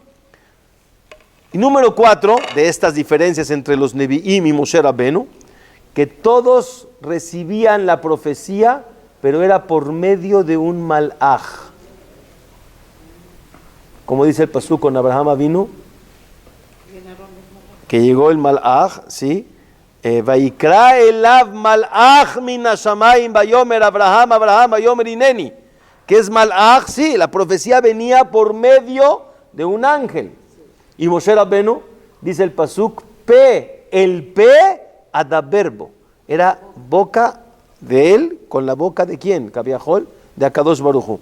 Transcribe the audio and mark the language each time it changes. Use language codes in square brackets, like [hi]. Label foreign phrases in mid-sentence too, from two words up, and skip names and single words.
[es] Y número 4 de estas diferencias entre los Nevi'im y Moshe Rabbeinu, que todos recibían la profecía, pero era por medio de un malaj. Como dice el pasuk con Abraham Avinu, que llegó el malaj, ¿sí? [he] ויקרא אליו מלאך מן השמים ויאמר אברהם ויאמר הנני. [es] ¿Qué es malaj? Sí, la profecía venía por medio de un ángel. Y Moshe Rabbeinu, dice el pasuk, [he] אל פה אדבר בו. [es] Era boca de él, con la boca de quién, Kaviahol, de [he] הקדוש ברוך הוא.